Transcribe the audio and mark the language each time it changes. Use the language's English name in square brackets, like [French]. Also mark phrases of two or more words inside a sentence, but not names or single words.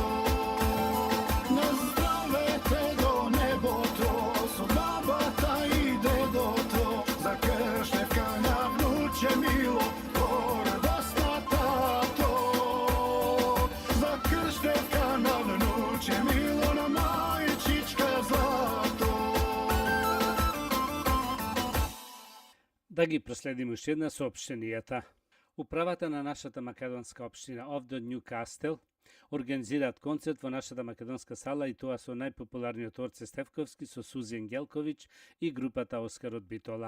[Macedonian] Na zdrave te do nebo to, su babata i dedo to, za Krštevka na vnuče Milo, gordost na tato. Za Krštevka na vnuče Milo, na majčička zlato. Да ги проследиме уште една соопштенијата. Управата на нашата македонска општина овде од Нјукастел Организираат концерт во нашата македонска сала и тоа со најпопуларниот Орце Стефковски, со Сузи Ангелковиќ и групата Оскар од Битола.